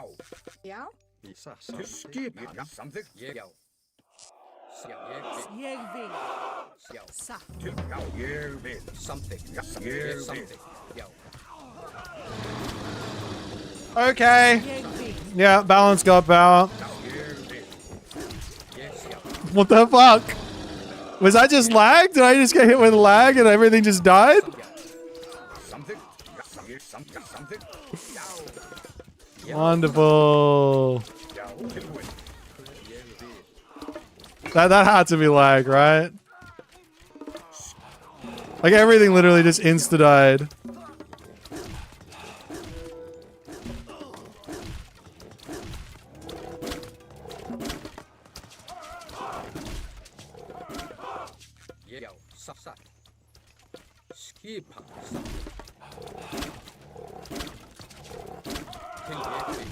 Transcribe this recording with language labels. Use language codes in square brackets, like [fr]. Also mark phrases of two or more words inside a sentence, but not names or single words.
[is] Já, Í Til samþykkt. skipan. Já, samþykkt. Já. Ég vil. Ég vil. Já. Satt. Til, já, ég vil. Samþykkt. Já, ég vil. Samþykkt. Já. [en] Okay. [is] Ég vil. [en] Yeah, balance got power. [is] Já, ég vil. Já. [en] What the fuck? Was I just lag? Did I just get hit with lag and everything just died? [is] Samþykkt. Já, ég já, samþykkt. Já, [en] Wonderful. [is] já, tilbúin. [en] That had to be lag, right? Like everything literally just insta died. [is] Já. Satt. Skipan. Til ég vil.